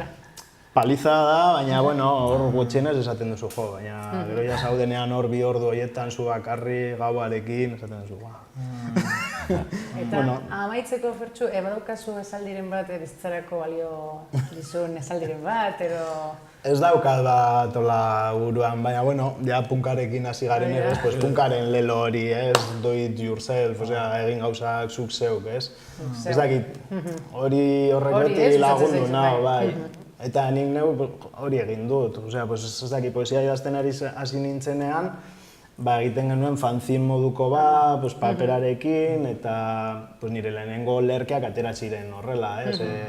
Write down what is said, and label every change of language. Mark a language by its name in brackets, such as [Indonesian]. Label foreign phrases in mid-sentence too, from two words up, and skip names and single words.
[Basque] Paliza da, baina hor gutxienez esaten duzu jo, baina gero ja zaudenean hor 2 ordu horietan zu bakarri gauarekin esaten duzu. Eta amaitzeko Fertxu, badaukazu esaldiren bat, bizitzarako balio dizun esaldiren bat, edo... Ez daukat bat ola buruan, baina ja punkarekin hasi garen ez, punkaren lelo hori, [English] do it yourself, [Basque] egin gauzak zuk zeuk, ez? Ez dakit, hori horrek beti lagundu nahi, bai. Eta nik neu hori egin dut, ez dakit, poesia idazten hasi nintzenean, egiten genuen fanzin moduko bat, paperarekin, eta nire lehenengo lerkeak atera ziren horrela, ez?